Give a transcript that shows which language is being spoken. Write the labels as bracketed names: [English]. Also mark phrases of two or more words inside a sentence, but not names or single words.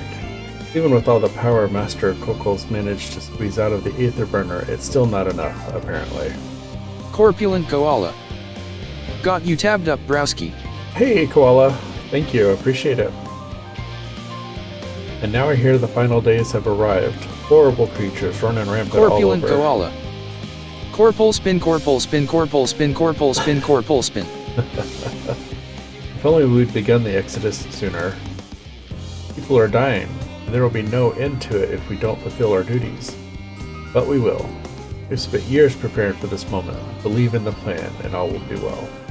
[English] Even with all the power Master Kokol's managed to squeeze out of the Aether Burner, it's still not enough, apparently. Corpulent Koala. Got you tabbed up, Browski. Hey, Koala. Thank you, appreciate it. And now I hear the final days have arrived. Horrible creatures running rampant all Corpulent over. Koala. Corpul spin, corpul spin, corpul spin, corpul spin, corpul spin. If only we'd begun the exodus sooner. People are dying, and there will be no end to it if we don't fulfill our duties. But we will. We've spent years preparing for this moment. Believe in the plan, and all will be well.